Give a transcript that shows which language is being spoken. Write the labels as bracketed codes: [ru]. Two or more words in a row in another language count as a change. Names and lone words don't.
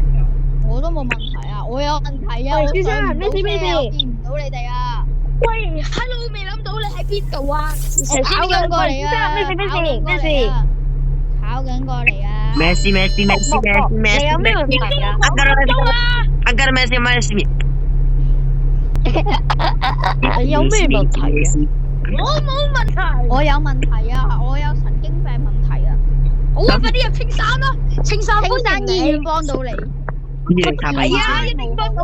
[yue] 我都冇問題啊！我有有問題啊！喂我先生上唔到咩事咩事車我見唔到你哋啊！喂，Hello，未諗到你喺邊度啊？我跑緊過嚟啊！咩事咩事咩事？跑緊過嚟啊！咩事咩事咩事咩事咩事你有咩問題啊？ [en] I got a message [yue] 咩事？你有咩問題啊？我冇問題。我有問題啊！我有神經病問題啊！好啊，快啲入青山啦！青山青山醫院你。幫到你，係啊，一定幫到